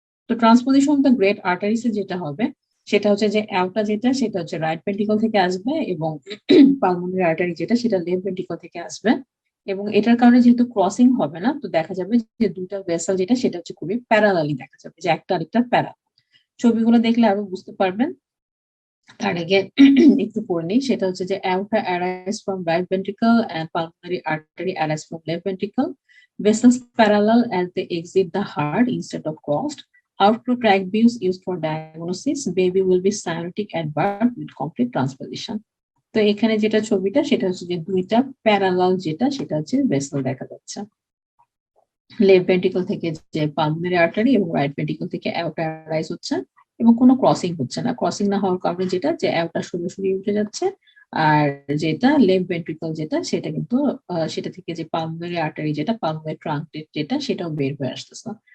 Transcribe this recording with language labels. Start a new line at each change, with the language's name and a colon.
Bangla: তো transposition of the great আর্টারিসে যেটা হবে সেটা হচ্ছে যে অ্যাওটা সেটা হচ্ছে রাইট ভেন্ট্রিকল থেকে আসবে এবং পালমোনারি আর্টারি সেটা লেফট ভেন্ট্রিকল থেকে আসবে, এবং এটার কারণে যেহেতু ক্রসিং হবে না তো দেখা যাবে যে দুইটা ভেসেল সেটা হচ্ছে খুবই প্যারালালি দেখা যাবে, যে একটা আরেকটা প্যারালাল। ছবিগুলো দেখলে আরো বুঝতে পারবেন। তার আগে একটু পড়ে নিই, সেটা হচ্ছে যে
English: aorta arise from right ventricle and pulmonary artery arise from left ventricle. Vessels parallel as they exit the heart instead of crossed. Outflow tract views used for diagnosis. Baby will be cyanotic at birth with complete transposition.
Bangla: তো এখানে যেটা ছবিটা সেটা হচ্ছে যে দুইটা parallel সেটা হচ্ছে ভেসেল দেখা যাচ্ছে। লেফট ভেন্ট্রিকল থেকে যে পালমোনারি আর্টারি এবং রাইট ভেন্ট্রিকল থেকে অ্যাওটা অ্যারাইজ হচ্ছে এবং কোনো ক্রসিং হচ্ছে না। ক্রসিং না হওয়ার কারণে যে অ্যাওটা সোজাসুজি উঠে যাচ্ছে, আর লেফট ভেন্ট্রিকল সেটা কিন্তু সেটা থেকে যে পালমোনারি আর্টারি পালমোনারি ট্রাঙ্ক সেটাও বের হয়ে আসতেছে।